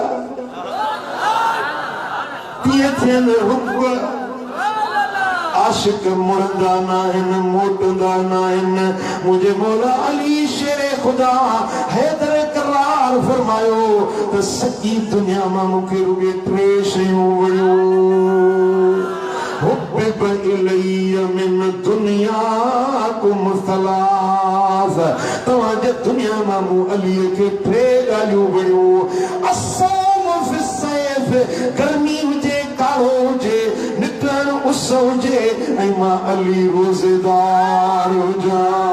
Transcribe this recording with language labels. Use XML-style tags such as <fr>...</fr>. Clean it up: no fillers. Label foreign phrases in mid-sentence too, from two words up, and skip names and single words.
<sd>तीअं थियनि रुक आशिक मुड़ंदा न आहिनि मोटंदा न आहिनि मुंहिंजे मौला अली शेरे ख़ुदा हैदर करार फरमायो त सॼी दुनिया मां मूंखे रुॻे टे शयूं वणियूं</sd> <ar>حبب إلي من دنياكم ثلاث</ar> <sd>तव्हांजे दुनिया मां मूं अलीअ खे टे ॻाल्हियूं वणियूं</sd> <ar>الصوم في الصيف</ar> <sd>गर्मी हुजे कारो हुजे निकिरणु उस हुजे ऐं मां अली रोज़ेदार हुजां</sd>